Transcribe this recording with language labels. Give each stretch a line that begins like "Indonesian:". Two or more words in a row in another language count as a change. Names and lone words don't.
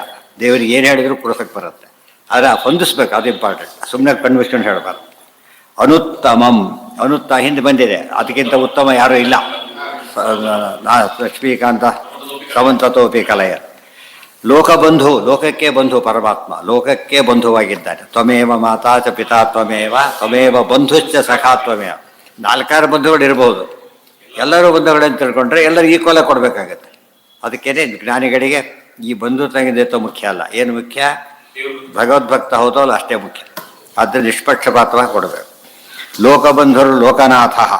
Kannada: ದೇವರಿಗೆ ಏನು ಹೇಳಿದ್ರು ಕೊಡಿಸಕ್ಕೆ ಬರುತ್ತೆ, ಆದರೆ ಹೊಂದಿಸ್ಬೇಕು, ಅದು ಇಂಪಾರ್ಟೆಂಟ್. ಸುಮ್ಮನೆ ಕನ್ವಿಸ್ಕೊಂಡು ಹೇಳಬಾರ್ದು. ಅನುತ್ತಮಂ, ಹಿಂದೆ ಬಂದಿದೆ, ಅದಕ್ಕಿಂತ ಉತ್ತಮ ಯಾರೂ ಇಲ್ಲ.
Sanskrit: ಲಕ್ಷ್ಮೀಕಾಂತ ಸಮಂತತೋಪಿ ಕಲಯ.
Kannada: ಲೋಕಬಂಧು, ಲೋಕಕ್ಕೆ ಬಂಧು ಪರಮಾತ್ಮ, ಲೋಕಕ್ಕೆ ಬಂಧುವಾಗಿದ್ದಾನೆ.
Sanskrit: ತ್ವಮೇವ ಮಾತಾ ಚ ಪಿತಾ ತ್ವಮೇವ ಬಂಧುಶ್ಚ ಸಖಾ ತ್ವಮೇವ.
Kannada: 4 ಬಂಧುಗಳು ಇರ್ಬೋದು, ಎಲ್ಲರೂ ಬಂಧುಗಳಂತ ತಿಳ್ಕೊಂಡ್ರೆ ಎಲ್ಲರಿಗೂ ಈಕ್ವಲ ಕೊಡಬೇಕಾಗತ್ತೆ. ಅದಕ್ಕೇನೆ ಜ್ಞಾನಿಗಳಿಗೆ ಈ ಬಂಧು ತಂಗಿದೇತೋ ಮುಖ್ಯ ಅಲ್ಲ. ಏನು ಮುಖ್ಯ? ಭಗವದ್ಭಕ್ತ ಹೌದೋ ಅಲ್ಲ, ಅಷ್ಟೇ ಮುಖ್ಯ. ಆದರೆ ನಿಷ್ಪಕ್ಷಪಾತವಾಗಿ ಕೊಡಬೇಕು. ಲೋಕಬಂಧುರು ಲೋಕನಾಥ.